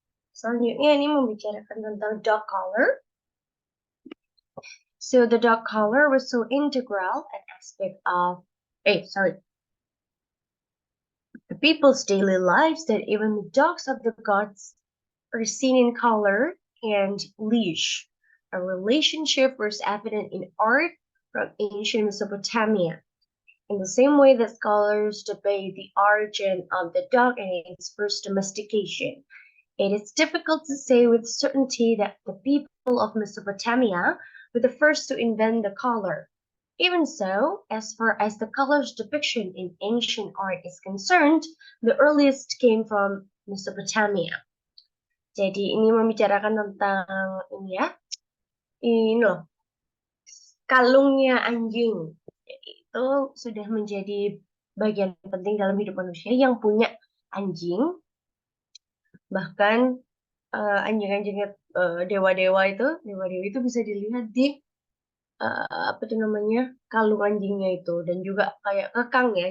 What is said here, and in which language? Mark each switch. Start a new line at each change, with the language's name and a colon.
Indonesian: Selanjutnya ini membicarakan tentang dog collar.
English: So the dog collar was so integral an aspect of, the people's daily lives that even the dogs of the gods are seen in collar and leash. A relationship was evident in art from ancient Mesopotamia. In the same way that scholars debate the origin of the dog and its first domestication, it is difficult to say with certainty that the people of Mesopotamia were the first to invent the collar. Even so, as far as the color's depiction in ancient art is concerned, the earliest came from Mesopotamia.
Indonesian: Jadi ini membicarakan tentang ini ya, ini loh, kalungnya anjing. Itu sudah menjadi bagian penting dalam hidup manusia yang punya anjing. Bahkan anjing-anjingnya dewa-dewa itu bisa dilihat di apa itu namanya, kalung anjingnya itu, dan juga kayak kekang ya.